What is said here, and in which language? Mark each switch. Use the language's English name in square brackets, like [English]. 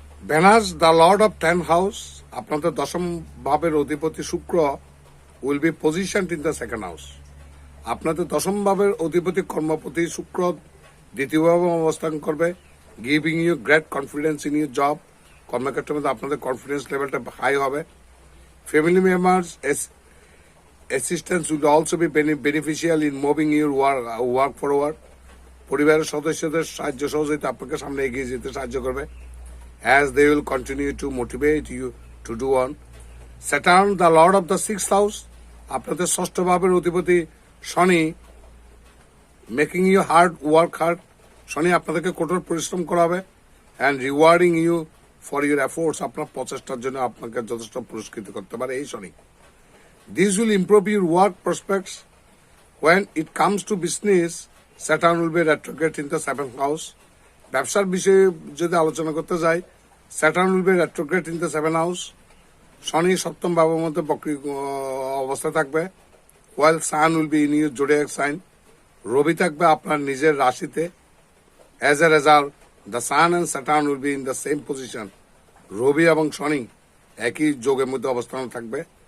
[English] Venus the lord of 10th house, [Bangla] আপনাদের দশম ভাবের অধিপতি শুক্র [English] will be position in the 2nd house, [Bangla] আপনাদের দশম ভাবের অধিপতি কর্মপতি শুক্র দ্বিতীয়ভাবে অবস্থান করবে, [English] giving you great confidence in your job, [Bangla] কর্মক্ষেত্রের মধ্যে আপনাদের কনফিডেন্স লেভেলটা হাই হবে। [English] family members assistance will also be beneficial in moving your work forward, [Bangla] পরিবারের সদস্যদের সাহায্য সহযোগিতা আপনাকে সামনে এগিয়ে যেতে সাহায্য করবে। [English] As they will continue to motivate you to do on. Saturn, the lord of the 6th house, [Bangla] আপনাদের ষষ্ঠ ভাবের অধিপতি শনি, [English] making you work hard, [Bangla] শনি আপনাদেরকে কঠোর পরিশ্রম করাবে [English] and rewarding you for your efforts, [Bangla] আপনার প্রচেষ্টার জন্য আপনাকে যথেষ্ট পুরস্কৃত করতে পারে এই শনি। [English] This will improve your work prospects. When it comes to business, Saturn will be retrograde in the 7th house. [Bangla] ব্যবসার বিষয়ে যদি আলোচনা করতে যাই, [English] Saturn will be retrograde in the 7th house, [Bangla] শনি সপ্তম ভাবের মধ্যে বক্রী অবস্থা থাকবে। [English] while sun will be in your zodiac sign, [Bangla] রবি থাকবে আপনার নিজের রাশিতে। [English] as a result the sun and Saturn will be in the same position, [Bangla] রবি এবং শনি একই যোগের মধ্যে অবস্থান থাকবে।